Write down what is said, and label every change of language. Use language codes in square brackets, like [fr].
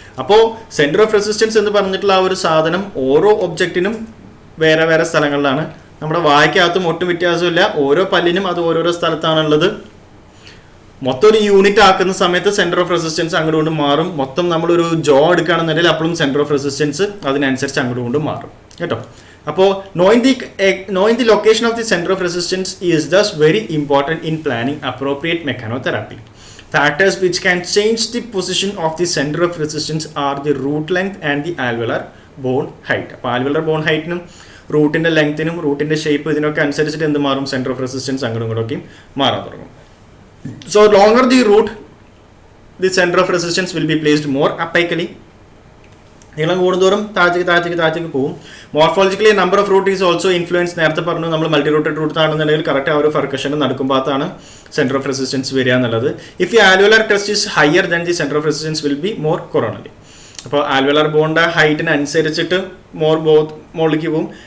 [ml] അപ്പോൾ centre of resistance എന്ന് പറഞ്ഞിട്ടുള്ള ആ ഒരു സാധനം ഓരോ ഒബ്ജക്റ്റിനും വേറെ വേറെ സ്ഥലങ്ങളിലാണ്. നമ്മുടെ വായ്ക്കകത്തും ഒട്ടും വ്യത്യാസമില്ല, ഓരോ പല്ലിനും അത് ഓരോരോ സ്ഥലത്താണുള്ളത്. മൊത്തം ഒരു യൂണിറ്റ് ആക്കുന്ന സമയത്ത് സെൻറ്റർ ഓഫ് റെസിസ്റ്റൻസ് അങ്ങോട്ട് കൊണ്ട് മാറും. മൊത്തം നമ്മളൊരു ജോ എടുക്കുകയാണെന്നുണ്ടെങ്കിൽ അപ്പോഴും സെൻറ്റർ ഓഫ് റെസിസ്റ്റൻസ് അതിനനുസരിച്ച് അങ്ങോട്ട് കൊണ്ട് മാറും കേട്ടോ. [en] അപ്പോൾ knowing the location of the center of resistance is thus very important in planning appropriate mechanotherapy. Factors which can change the position of the center of resistance are the root length and the alveolar bone height. [ml] അപ്പോൾ ആൽവിയലർ bone ഹൈറ്റിനും റൂട്ടിൻ്റെ ലെങ്ത്തിനും റൂട്ടിൻ്റെ shape ഇതിനൊക്കെ അനുസരിച്ചിട്ട് എന്ത് മാറും, centre of resistance അങ്ങോട്ടും ഇങ്ങോട്ടൊക്കെയും മാറാൻ തുടങ്ങും. [en] So longer the root, the center of resistance will be placed more apically. [ml] നീളം കൂടുന്തോറും താഴത്തേക്ക് പോകും. [en] Morphologically number of root is also influence. [ml] നേരത്തെ പറഞ്ഞു നമ്മൾ മൾട്ടി റൂട്ടഡ് റൂട്ട് ആണെന്നുണ്ടെങ്കിൽ കറക്റ്റ് ആ ഒരു ഫർക്കഷന് നടക്കുമ്പോഴാണ് സെൻറ്റർ ഓഫ് റെസിസ്റ്റൻസ് വരിക എന്നുള്ളത്. [en] If ഈ alveolar crest is higher than the center of resistance will be more coronally. [ml] അപ്പോൾ ആൽവിയലർ ബോണിൻ്റെ ഹൈറ്റിനനുസരിച്ചിട്ട് മുകളിലേക്ക് പോകും.